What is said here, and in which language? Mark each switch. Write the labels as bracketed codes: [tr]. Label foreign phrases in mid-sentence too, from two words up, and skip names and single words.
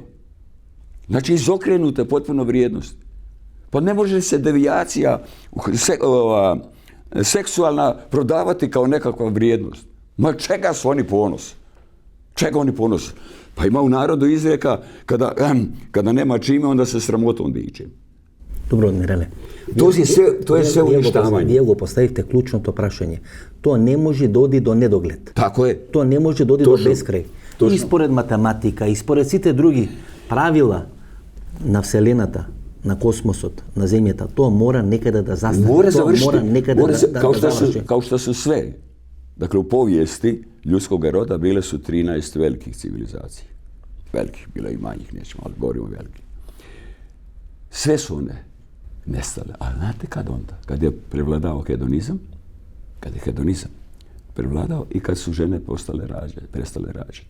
[hr] Znači izokrenute potpuno vrijednost. Pa ne može se devijacija seksualna prodavati kao nekakva vrijednost. Ma čega su oni ponos? Čega oni ponos? Pa ima u narodu izreka kada nema čime, onda se sramotom diče. [mk] Добро, Миреле. [hr] To je sve uništavanje. [mk] Вие го поставивте клучното прашање. Тоа не може да оди до недоглед. [hr] Tako je. [mk] Тоа не може да оди до бескрај. Точно. И според математика, и според сите други правила на Вселената, на космосот, на Земјата, тоа мора некаде да застане. [hr] Mora [mk] Тоа [hr] završiti. [mk] мора некаде да заврши. [hr] Kao što su sve. Dakle, u povijesti ljudskog roda bile su 13 velikih civilizacija. Velikih, bilo i manjih, nećemo, ali govorimo o velikih. Sve su one nestale. Ali znate kad onda? Kad je prevladao hedonizam, kad je hedonizam prevladao i kad su žene prestale rađati.